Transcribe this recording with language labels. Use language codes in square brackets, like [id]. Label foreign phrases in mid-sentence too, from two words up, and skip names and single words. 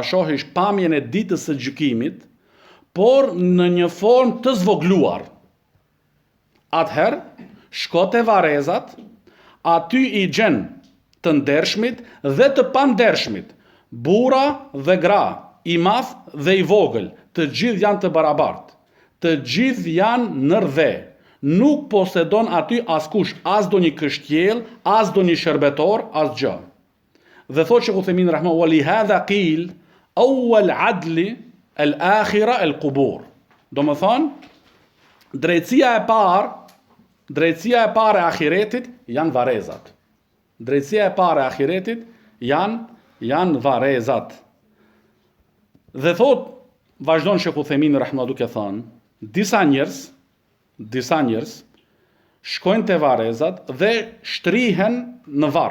[sq] shohish pamjen e ditës së gjykimit, por në një formë të zvogluar, atëherë shko te varrezat, aty i gjen të ndershmit dhe të pandershmit, burra dhe gra, i madh dhe i vogël, të gjithë janë të barabartë, të gjithë janë në rrdhe. Nuk posedon aty askush, as do një kështjell, as do një shërbetor, as gjë. Dhe thotë Shekh Uthejmini rahimahullah, [ar] لهذا قيل أول عدل الآخرة القبور. [sq] Domethënë, drejtësia e parë e ahiretit janë varrezat. Drejtësia e parë e ahiretit janë varrezat. Dhe thotë, vazhdon Shekh Uthejmini rahimahullah duke thënë, disa njerëz shkojnë te varrezat dhe shtrihen në varr.